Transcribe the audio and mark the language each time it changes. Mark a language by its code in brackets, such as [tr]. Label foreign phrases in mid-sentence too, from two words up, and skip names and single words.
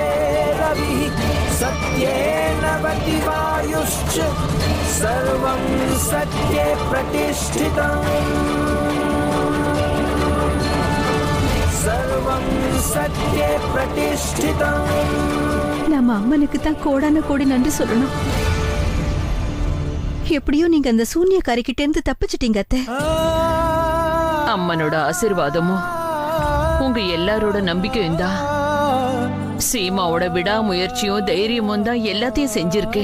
[sa] रविः सत्येन वतिवायुश्च सर्वं सत्ये प्रतिष्ठितम् सर्वं सत्ये प्रतिष्ठितम्. [ta] நம்ம அம்மனுக்கு தான் கோடான கோடி நன்றி சொல்லணும். எப்படியோ நீங்க அந்த சூன்யக்காரிக்கிட்ட இருந்து தப்பிச்சிட்டீங்க அத்தை. அம்மனோட ஆசீர்வாதமும் உங்க எல்லாரோட நம்பிக்கையும் தான், சீமாவோட விடாமுயற்சியும் தைரியமும் தான் எல்லாத்தையும் செஞ்சிருக்கு.